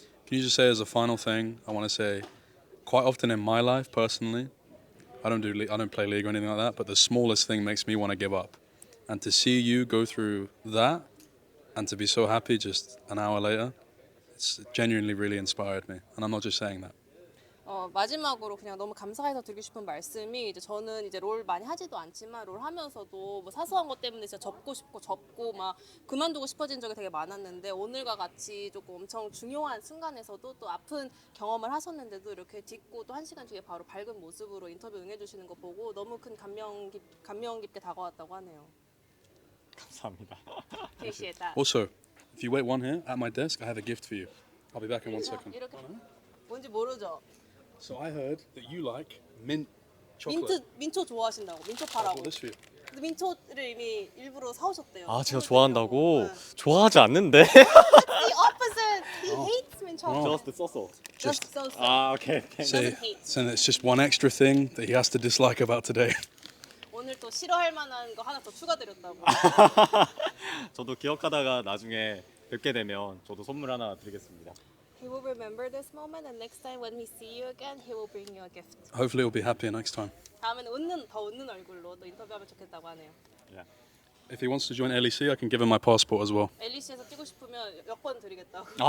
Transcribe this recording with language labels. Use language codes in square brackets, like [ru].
[en] Can you just say as a final thing, I want to say, quite often in my life personally, I don't play League or anything like that, but the smallest thing makes me want to give up. And to see you go through that and to be so happy just an hour later, it's genuinely really inspired me. And I'm not just saying that. [ko] 마지막으로 그냥 너무 감사해서 드리고 싶은 말씀이 이제 저는 이제 롤 많이 하지도 않지만 롤 하면서도 뭐 사소한 것 때문에 진짜 접고 막 그만두고 싶어진 적이 되게 많았는데 오늘과 같이 조금 엄청 중요한 순간에서도 또 아픈 경험을 하셨는데도 이렇게 딛고 또 1시간 뒤에 바로 밝은 모습으로 인터뷰 응해주시는 거 보고 너무 큰 감명 깊게 다가왔다고 하네요. 감사합니다. [en] Appreciate that. Also, if you wait one here at my desk, I have a gift for you. I'll be back in 1 second. [ko] 이렇게 뭔지 모르죠? [en] So I heard that you like mint chocolate. [ko] 민초 좋아하신다고 민초 [en] I [ko] 파라고. [en] bought this for you. [ko] 근데 민초를 이미 일부러 사오셨대요. 제가 좋아한다고? 네. 좋아하지 않는데. [en] The opposite. He hates mint chocolate. Just 썼어. Just so. [ko] 오케이. [en] Say, doesn't hate. so it's just one extra thing that he has to dislike about today. [ko] 오늘 또 싫어할 만한 거 하나 더 추가드렸다고. 저도 기억하다가 나중에 뵙게 되면 저도 선물 하나 드리겠습니다. [en] He will remember this moment, and next time when we see you again, he will bring you a gift. Hopefully he'll be happier next time. [ko] 다음에는 더 웃는 얼굴로 또 인터뷰하면 좋겠다고 하네요. [en] If he wants to join LEC, I can give him my passport as well. [ko] LEC에서 뛰고 싶으면 여권 드리겠다고.